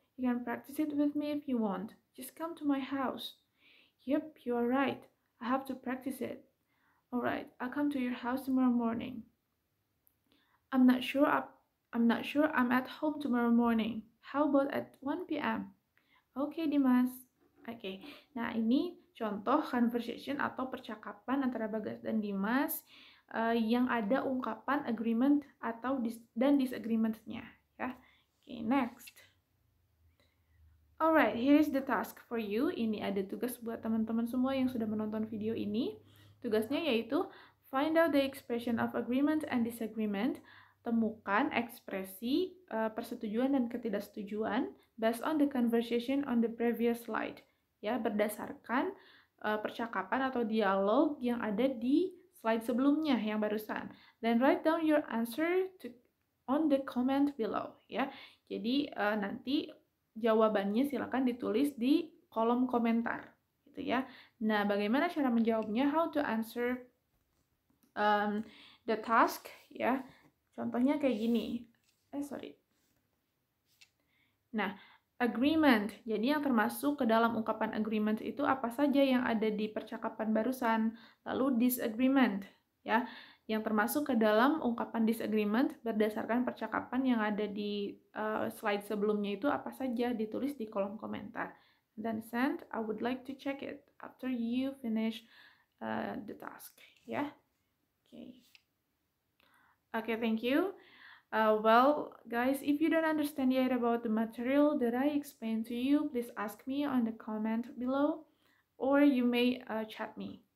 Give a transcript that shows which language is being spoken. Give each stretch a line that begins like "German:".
English: You can practice it with me if you want. Just come to my house. Yep, you are right. I have to practice it. Alright, I'll come to your house tomorrow morning. I'm not sure I'm not sure I'm at home tomorrow morning. How about at 1 p.m.? Oke, Dimas. Oke.
Indonesian: Nah, ini contoh conversation atau percakapan antara Bagas dan Dimas yang ada ungkapan agreement atau dan disagreement-nya, ya.
English: Oke, next. Alright, here is the task for you.
Indonesian: Ini ada tugas buat teman-teman semua yang sudah menonton video ini. Tugasnya yaitu
English: find out the expression of agreement and disagreement.
Indonesian: Temukan ekspresi persetujuan dan ketidaksetujuan
English: based on the conversation on the previous slide.
Indonesian: Ya, berdasarkan percakapan atau dialog yang ada di slide sebelumnya yang barusan.
English: Then write down your answer on the comment below, ya.
Indonesian: Jadi nanti jawabannya silakan ditulis di kolom komentar, gitu ya. Nah, bagaimana cara menjawabnya?
English: How to answer the task, ya.
Indonesian: Contohnya kayak gini. Nah, agreement. Jadi yang termasuk ke dalam ungkapan agreement itu apa saja yang ada di percakapan barusan. Lalu disagreement, ya. Yang termasuk ke dalam ungkapan disagreement berdasarkan percakapan yang ada di slide sebelumnya itu apa saja, ditulis di kolom komentar.
English: Dan send, I would like to check it after you finish the task, ya. Okay, thank you. Well, guys, if you don't understand yet about the material that I explained to you, please ask me on the comment below, or you may chat me.